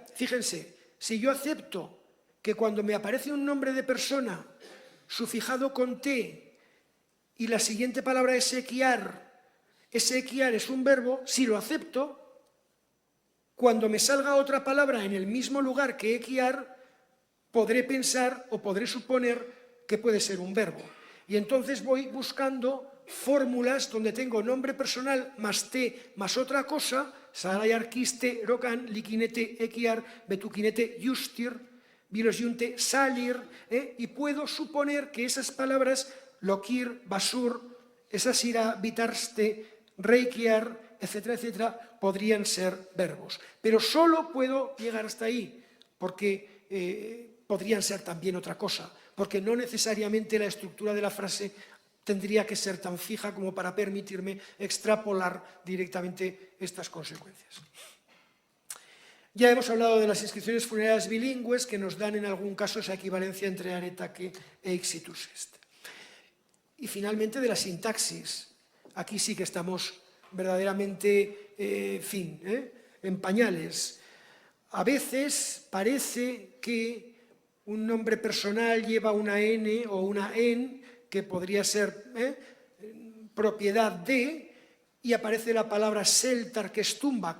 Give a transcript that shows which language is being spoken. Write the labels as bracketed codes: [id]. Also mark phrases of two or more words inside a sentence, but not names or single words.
[es] Fíjense, si yo acepto que cuando me aparece un nombre de persona sufijado con T y la siguiente palabra es equiar, ese equiar es un verbo, si lo acepto, cuando me salga otra palabra en el mismo lugar que equiar, podré pensar o podré suponer que puede ser un verbo. Y entonces voy buscando fórmulas donde tengo nombre personal más T más otra cosa, [xib] sarayar, quiste, rocan, liquinete, equiar, betuquinete, justir, vilosyunte, [es] salir, y puedo suponer que esas palabras, [xib] lokir, basur, [es] esas ira, [xib] vitarste, reikiar, [es] etcétera, etcétera, podrían ser verbos. Pero solo puedo llegar hasta ahí, porque podrían ser también otra cosa, porque no necesariamente la estructura de la frase tendría que ser tan fija como para permitirme extrapolar directamente estas consecuencias. Ya hemos hablado de las inscripciones funerarias bilingües que nos dan en algún caso esa equivalencia entre aretaque e [la] ixitus est. [es] Y finalmente de la sintaxis. Aquí sí que estamos verdaderamente, en pañales. A veces parece que un nombre personal lleva una N o una EN, que podría ser propiedad de, y aparece la palabra seltar, que es tumba.